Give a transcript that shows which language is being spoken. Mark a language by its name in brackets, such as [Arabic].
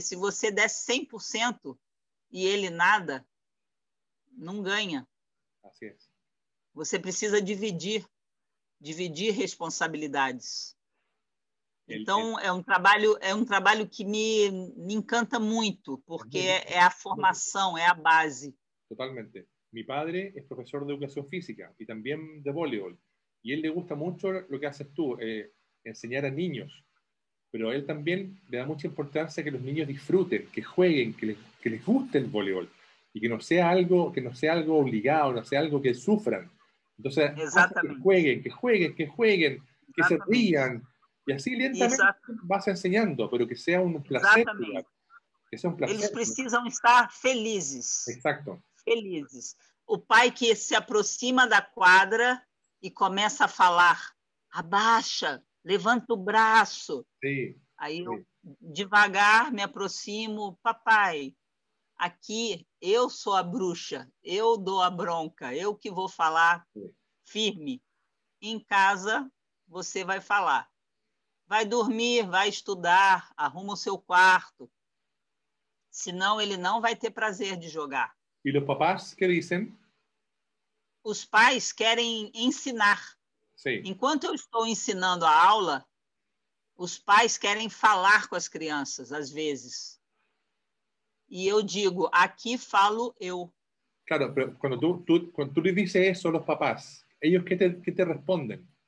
[Portuguese] Se você der 100% e ele nada, não ganha. [Spanish] Así es. [Portuguese] Você precisa dividir responsabilidades. Então, é um trabalho que me encanta muito, porque é a formação, é a base. [Spanish] Totalmente. Mi padre es profesor de educación física y también de voleibol. Y a él le gusta mucho lo que haces tú, enseñar a niños. Pero a él también le da mucha importancia que los niños disfruten, que jueguen, que les guste el voleibol. Y que no sea algo obligado, no sea algo que sufran. Entonces, [Portuguese] Exatamente. [Spanish] que se rían. Y así lentamente vas enseñando, pero que sea un placer. [Portuguese] Exatamente. [Spanish] Que sea un placer. [Portuguese] Eles precisam estar felizes. [Spanish] Exacto. [Portuguese] Felizes. O pai que se aproxima da quadra e começa a falar, abaixa, levanta o braço. [Spanish] Sí, [Portuguese] Aí eu devagar me aproximo, papai, aqui eu sou a bruxa, eu dou a bronca, eu que vou falar firme. Em casa, você vai falar. Vai dormir, vai estudar, arruma o seu quarto. Senão ele não vai ter prazer de jogar. [Spanish] ¿Y los papás qué dicen? [Portuguese] Os pais querem ensinar. [Spanish] Sí. [Portuguese] Enquanto eu estou ensinando a aula, os pais querem falar com as crianças, às vezes. E eu digo, aqui falo eu. [Spanish] Claro, pero cuando tú le dices eso a los papás, ¿ellos qué te responden?